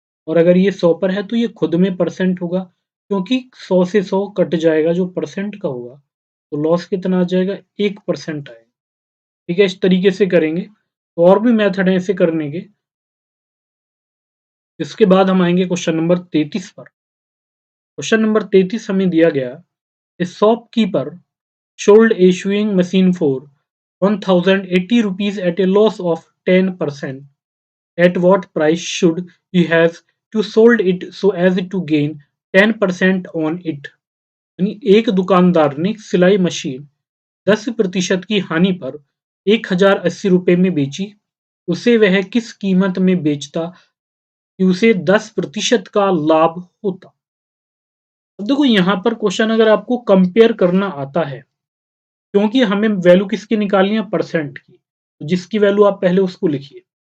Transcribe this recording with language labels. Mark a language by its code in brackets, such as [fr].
[hi] और अगर ये 100 पर है तो ये खुद में परसेंट होगा, क्योंकि 100 से 100 कट जाएगा जो परसेंट का होगा, तो लॉस कितना आ जाएगा, 1% आएगा। ठीक है, इस तरीके से करेंगे। तो और भी मेथड है इसे करने के। इसके बाद हम आएंगे क्वेश्चन नंबर 33 पर। क्वेश्चन नंबर 33 हमें दिया गया, [en] A shopkeeper sold a sewing machine for 1080 rupees at a loss of 10%. At what price should he have to sold it so as to gain 10% on it? [hi] यानी एक दुकानदार ने सिलाई मशीन 10% की हानि पर 1080 रुपए में बेची, उसे वह किस कीमत में बेचता कि उसे 10% का लाभ होता। अब देखो यहाँ पर क्वेश्चन अगर आपको कंपेयर करना आता है, क्योंकि हमें वैल्यू किसकी निकालनी है, परसेंट की, तो जिसकी वैल्यू आप पहले उसको लिखिए।